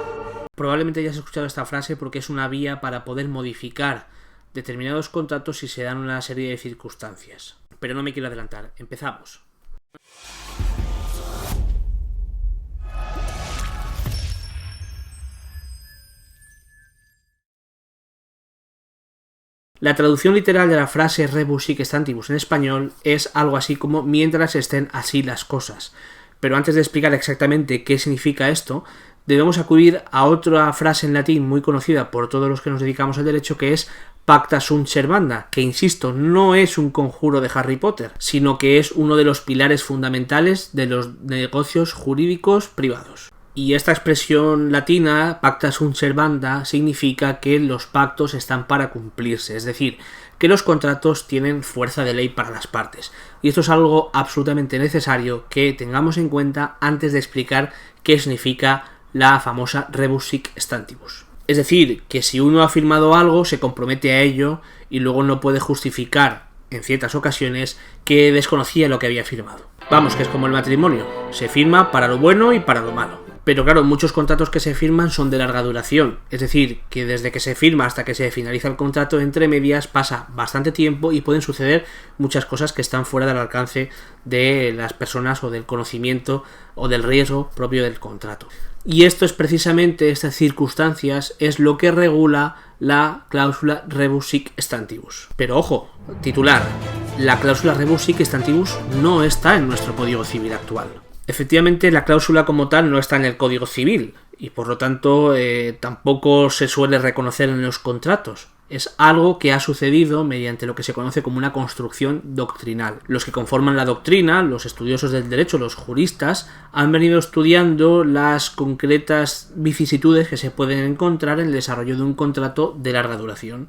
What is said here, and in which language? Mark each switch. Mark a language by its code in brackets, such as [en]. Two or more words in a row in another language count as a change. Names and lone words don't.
[es] Probablemente hayas escuchado esta frase porque es una vía para poder modificar determinados contratos si se dan una serie de circunstancias. Pero no me quiero adelantar, empezamos. La traducción literal de la frase [la] rebus sic stantibus [es] en español es algo así como mientras estén así las cosas. Pero antes de explicar exactamente qué significa esto, debemos acudir a otra frase en latín muy conocida por todos los que nos dedicamos al derecho, que es [la] pacta sunt servanda, [es] que insisto, no es un conjuro de Harry Potter, sino que es uno de los pilares fundamentales de los negocios jurídicos privados. Y esta expresión latina, [la] pacta sunt servanda, [es] significa que los pactos están para cumplirse, es decir, que los contratos tienen fuerza de ley para las partes. Y esto es algo absolutamente necesario que tengamos en cuenta antes de explicar qué significa la famosa [la] rebus sic stantibus. [es] Es decir, que si uno ha firmado algo, se compromete a ello y luego no puede justificar, en ciertas ocasiones, que desconocía lo que había firmado. Vamos, que es como el matrimonio, se firma para lo bueno y para lo malo. Pero claro, muchos contratos que se firman son de larga duración, es decir, que desde que se firma hasta que se finaliza el contrato, entre medias pasa bastante tiempo y pueden suceder muchas cosas que están fuera del alcance de las personas o del conocimiento o del riesgo propio del contrato. Y esto es precisamente, estas circunstancias, es lo que regula la cláusula [la] rebus sic stantibus. [es] Pero ojo, titular, la cláusula [la] rebus sic stantibus [es] no está en nuestro Código Civil actual. Efectivamente, la cláusula como tal no está en el Código Civil y por lo tanto tampoco se suele reconocer en los contratos. Es algo que ha sucedido mediante lo que se conoce como una construcción doctrinal. Los que conforman la doctrina, los estudiosos del derecho, los juristas, han venido estudiando las concretas vicisitudes que se pueden encontrar en el desarrollo de un contrato de larga duración.